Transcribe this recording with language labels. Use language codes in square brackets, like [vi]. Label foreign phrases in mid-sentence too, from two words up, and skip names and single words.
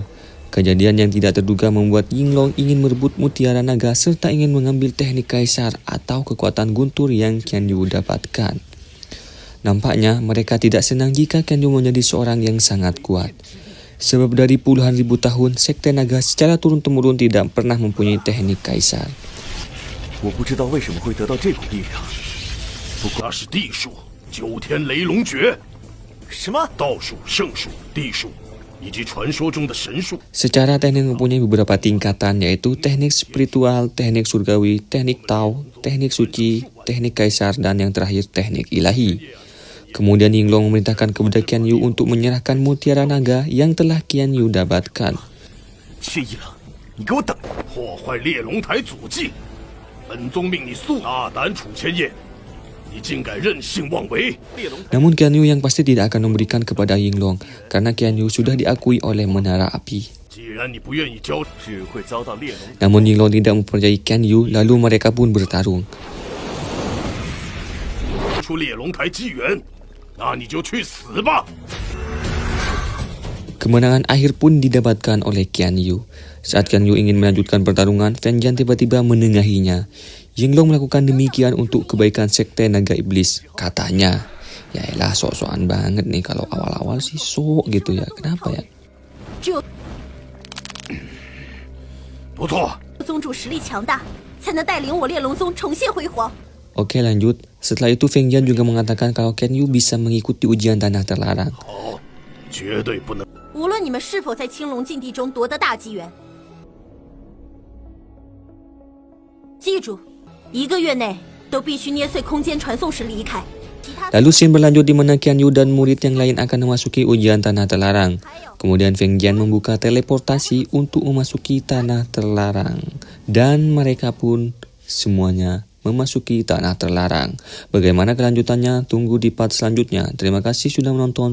[id] Kejadian yang tidak terduga membuat Yinglong ingin merebut mutiara naga serta ingin mengambil teknik kaisar atau kekuatan guntur yang Qian Yu dapatkan. Nampaknya mereka tidak senang jika Qian Yu menjadi seorang yang sangat kuat. Sebab dari puluhan ribu tahun, Sekte Naga secara turun-temurun tidak pernah mempunyai teknik kaisar. [zh] 我不知道为什么会得到这股力量，不过那是地术，9天雷龙诀。什么？道术、圣术、地术。 以及传说中的神术. [id] Secara teknik mempunyai beberapa tingkatan, yaitu teknik spiritual, teknik surgawi, teknik Tao, teknik suci, teknik kaisar, dan yang terakhir teknik ilahi. Kemudian Yinglong memerintahkan kepada Qian Yu untuk menyerahkan mutiara naga yang telah Qian Yu dapatkan. [zh] 薛一郎，你给我等！破坏猎龙台祖迹，本宗命你速大胆楚千叶！你竟敢任性妄为！ [id] Namun Qian Yu yang pasti tidak akan memberikan kepada Yinglong karena Qian Yu sudah diakui oleh menara api. [zh] 既然你不愿意交，只会遭到猎龙。 [id] Namun Yinglong tidak mempercayai Qian Yu, lalu mereka pun bertarung. [zh] 出猎龙台机缘，那你就去死吧！ [id] Kemenangan akhir pun didapatkan oleh Qian Yu. Saat Qian Yu ingin melanjutkan pertarungan, Feng Jian tiba-tiba menengahinya. Yinglong melakukan demikian untuk kebaikan Sekte Naga Iblis, katanya. Ya elah, sok-sokan banget nih kalau awal-awal sih sok gitu ya. Kenapa ya? [zh] 不错，宗主实力强大，才能带领我猎龙宗重现辉煌。 [id] Oke, lanjut. Setelah itu Feng Jian juga mengatakan kalau Qian Yu bisa mengikuti ujian tanah terlarang. [zh] 好，绝对不能。无论你们是否在青龙禁地中夺得大机缘，记住，1个月内都必须捏碎空间传送时离开。 [id] Lalu scene berlanjut di mana Qian Yu dan murid yang lain akan memasuki ujian tanah terlarang. Kemudian Feng Jian membuka teleportasi untuk memasuki tanah terlarang. Dan mereka pun semuanya memasuki tanah terlarang. Bagaimana kelanjutannya? Tunggu di part selanjutnya. Terima kasih sudah menonton.